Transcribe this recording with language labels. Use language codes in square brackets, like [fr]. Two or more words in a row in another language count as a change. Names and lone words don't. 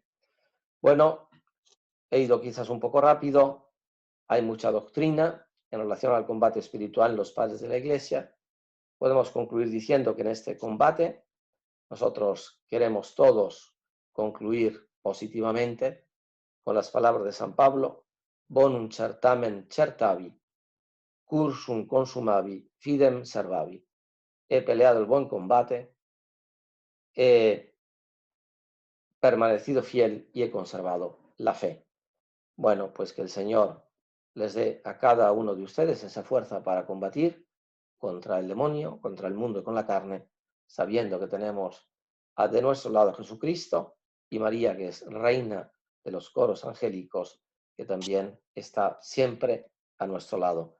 [es] Bueno, he ido quizás un poco rápido, hay mucha doctrina en relación al combate espiritual en los padres de la Iglesia. Podemos concluir diciendo que en este combate nosotros queremos todos concluir positivamente con las palabras de San Pablo: [la] bonum certamen certavi, cursum consumavi, fidem servavi. [es] He peleado el buen combate, he permanecido fiel y he conservado la fe. Bueno, pues que el Señor les dé a cada uno de ustedes esa fuerza para combatir contra el demonio, contra el mundo y con la carne, sabiendo que tenemos de nuestro lado a Jesucristo y María, que es reina de los coros angélicos, que también está siempre a nuestro lado.